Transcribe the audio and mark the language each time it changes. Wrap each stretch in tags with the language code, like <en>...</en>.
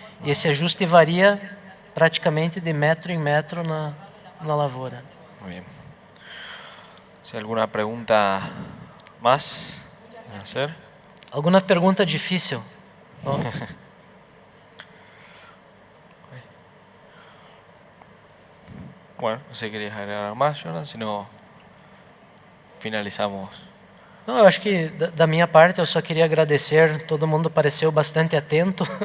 <pt>E esse ajuste varia praticamente de metro em metro na lavoura.</pt> <es>Muy bien. ¿Hay alguna pregunta más a hacer?</es> <pt>Alguma pergunta difícil? Oh.</pt> <es>Bueno, no sé si querías agregar algo más, Jordan, si no, finalizamos.</es> <pt>Não, eu acho que da minha parte eu só queria agradecer, todo mundo pareceu bastante atento.</pt>